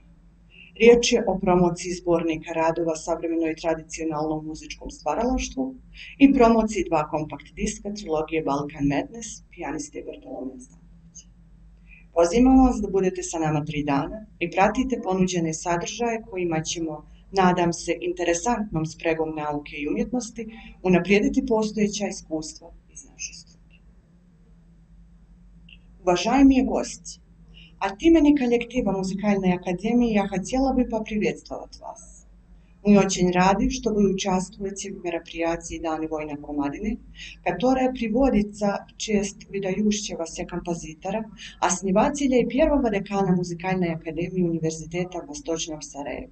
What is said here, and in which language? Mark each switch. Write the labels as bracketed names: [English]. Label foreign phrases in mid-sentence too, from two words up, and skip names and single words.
[Serbian] Riječ je o promociji zbornika radova savremeno i tradicionalno u muzičkom stvaralaštvu i promociji 2 kompakt diska trilogije Balkan Madness, pijaniste Bartolomea Stankovića. Pozivam vas da budete sa nama 3 dana i pratite ponuđene sadržaje kojima ćemo, nadam se, interesantnom spregom nauke i umjetnosti unaprijediti postojeća iskustva iz naše struke. [Russian] Уважаемые гости, от имени коллектива Музыкальной академии я хотела бы поприветствовать вас. Мы очень рады, что вы участвуете в мероприятии Дани Война Комадины, которое приводится в честь выдающегося композитора, основателя и первого декана Музыкальной академии Университета в Восточном Сараеве.